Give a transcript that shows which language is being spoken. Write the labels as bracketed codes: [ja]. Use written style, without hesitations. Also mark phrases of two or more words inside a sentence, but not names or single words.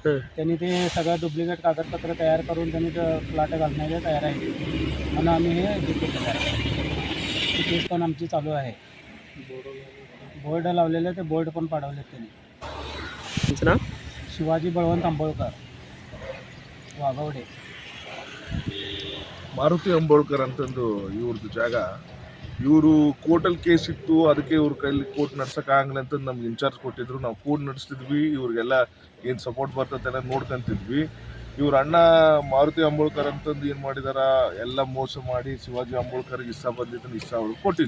[mr] त्यांनी ते सगळं डुप्लिकेट कागदपत्र तयार करून त्यांनी प्लॉट घालण्याचे तयार आहे म्हणून आम्ही हे केलेलं आहे. केस पण आमची चालू आहे. बोर्ड लावलेले ते बोर्ड पण पाडवले त्यांनी. तुमचं नाव? शिवाजी बळवंत आंबोळकर, वाघवडे. [kn] ಮಾರುತಿ ಅಂಬೋಳ್ಕರ್ ಅಂತಂದು ಇವ್ರದ್ದು ಜಾಗ. ಇವರು ಕೋರ್ಟಲ್ಲಿ ಕೇಸ್ ಇತ್ತು, ಅದಕ್ಕೆ ಇವ್ರ ಕೈಲಿ ಕೋರ್ಟ್ ನಡ್ಸೋಕ್ಕಾಗಲ್ಲ ಅಂತಂದು ನಮ್ಗೆ ಇನ್ಚಾರ್ಜ್ ಕೊಟ್ಟಿದ್ರು. ನಾವು ಕೋರ್ಟ್ ನಡೆಸ್ತಿದ್ವಿ, ಇವ್ರಿಗೆಲ್ಲ ಏನು ಸಪೋರ್ಟ್ ಬರ್ತದೆಲ್ಲ ನೋಡ್ಕೊಂತಿದ್ವಿ. ಇವ್ರ ಅಣ್ಣ ಮಾರುತಿ ಅಂಬೋಳ್ಕರ್ ಅಂತಂದು ಏನು ಮಾಡಿದಾರ, ಎಲ್ಲ ಮೋಸ ಮಾಡಿ ಶಿವಾಜಿ ಅಂಬೋಳ್ಕರ್ಗೆ ಇಷ್ಟ ಬಂದಿದ್ದನ್ನು ಇಷ್ಟ ಅವ್ರಿಗೆ ಕೊಟ್ಟಿಲ್ಲ.